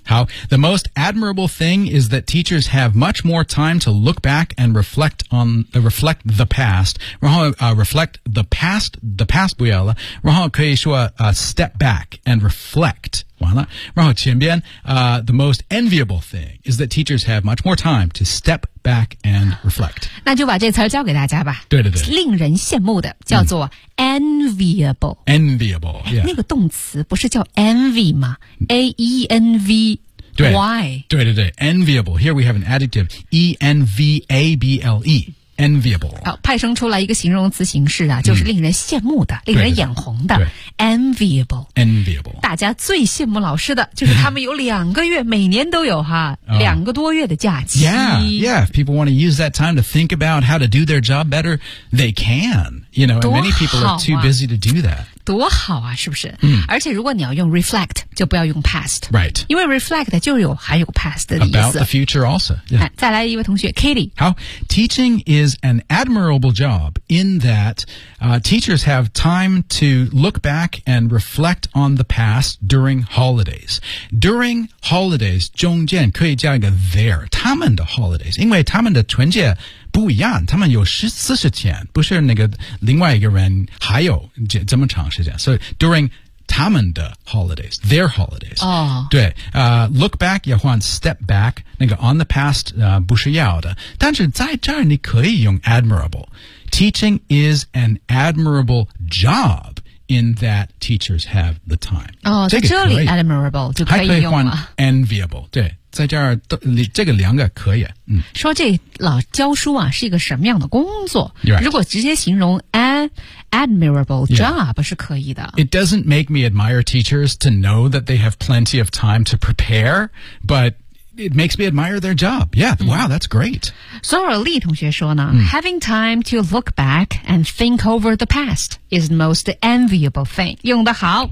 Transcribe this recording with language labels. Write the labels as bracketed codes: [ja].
[en] 好 ，The most admirable thing is that teachers have much more time to look back and reflect on reflect the past. [zh] 然后 [en] reflect the past [zh] 不要了，然后可以说 [en] step back and reflect. [zh] 完了，然后前边 [en] the most enviable thing is that teachers have much more time to step back and reflect. [zh] 那就把这词儿教给大家吧。对对对，令人羡慕的叫做 enviable. [en] Enviable.、Yeah. [zh] 那个动词不是叫 envy 吗 ？A E N V Y. [en] 对对对 ，enviable. Here we have an adjective: E N V A B L E. Enviable. [zh] 好，派生出来一个形容词形式啊，就是令人羡慕的，令人眼红的。 [en] Enviable. Enviable. [zh] 大家最羡慕老师的就是他们有两个月，每年都有哈，两个多月的假期。 [en] Yeah, yeah. If people want to use that time to think about how to do their job better, they can. You know, and many people are too busy to do that. [zh] 多好啊，是不是？而且如果你要用 reflect, 就不要用 past. [en] Right. [zh] 因为 reflect 就有含有 past 的意思。 [en] About the future also.、Yeah. [zh] 再来一位同学 ,Katie. [en] 好 ,teaching is an admirable job in that、teachers have time to look back and reflect on the past during holidays. [zh] During holidays, 中间可以加一个 there, 他们的 holidays, 因为他们的春节不一样，他们有40天，不是那个另外一个人还有这么长时间。所以 during 他们的 holidays, [en] their holidays. 哦、oh. ， [zh] 对、， [en] look back [zh] 要换 [en] step back, [zh] 那个 on the past、不是要的。但是在这儿你可以用 admirable. [en] Teaching is an admirable job in that teachers have the time. [zh] 哦、oh, ，在这里 admirable 就可以用了。还可以换 enviable, 对。在这儿这个两个可以、嗯、说这老教书啊是一个什么样的工作、 [en] right. [zh] 如果直接形容 [en] admirable job、 [zh] yeah. 是可以的 [en] It doesn't make me admire teachers to know that they have plenty of time to prepare but it makes me admire their job yeah、嗯、wow that's great [zh] Sora Lee 同学说呢、 [en] 嗯、having time to look back and think over the past is the most enviable thing [zh] 用得好、